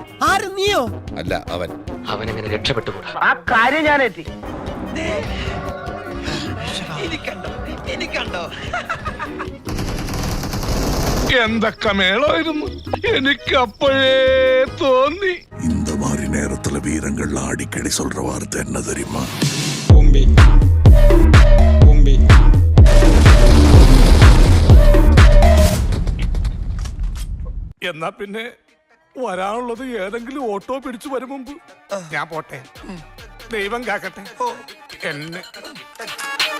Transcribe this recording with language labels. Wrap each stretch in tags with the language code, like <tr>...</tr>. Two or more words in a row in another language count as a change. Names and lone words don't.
<ml>ആര്, നീയോ? അല്ല, അവൻ. അവനെങ്ങനെ രക്ഷപ്പെട്ടുകൂടാ? ആ കാര്യം ഞാൻ എത്തി. എനിക്കണ്ടോ? എന്തൊക്കെ മേളായിരുന്നു. എനിക്ക് അപ്പോഴേ തോന്നി.</ml> <ta>இந்த மாதிரி நேரத்துல வீரங்கள் அடிக்கடி சொல்ற வார்த்தை என்ன தெரியுமா?</ta> <ml>എന്നാ പിന്നെ വരാനുള്ളത് ഏതെങ്കിലും ഓട്ടോ പിടിച്ചു വരും മുമ്പ് ഞാൻ പോട്ടെ. ദൈവം കാക്കട്ടെ എന്നെ.</ml>